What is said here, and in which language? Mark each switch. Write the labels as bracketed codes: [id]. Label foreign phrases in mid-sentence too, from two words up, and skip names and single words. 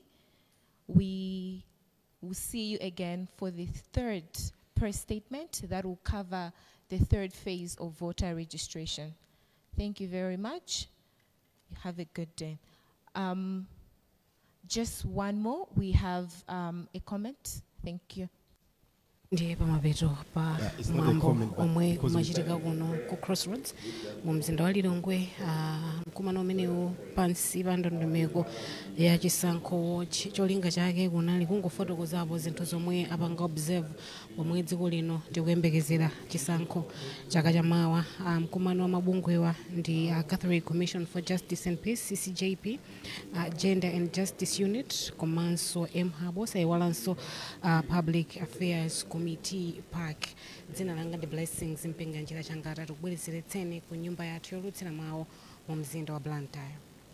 [en] We will see you again for the third press statement that will cover the third phase of voter registration. Thank you very much. Have a good day. Just one more. We have a comment. Thank you. [ny] Ndiye pamapeto pa [en] it's not a [ny] mwambo [en] comment, but [ny] omwe [en] because [ny] kumachitika kuno ku Crossroads mu mzinda wa Lilongwe, mkumano umenewu pansi pa ndondomeko ya Chisankho Watch. Cholinga chake kunali kungofotokozapo zinthu zomwe apanga observe pomwe dziko lino tikuyembekezera chisankho chaka chamawa. Mkumano wa mabungwewa ndi Catholic Commission for Justice and Peace CCJP, Gender and Justice Unit, komanso MHAB, sayiwalanso Public Affairs Committee Park. Dzina langa ndi Blessings Mpenga njira changata tikubwerezeretseni ku nyumba yathu yolutsira mawu mu mzinda wa Blantyre.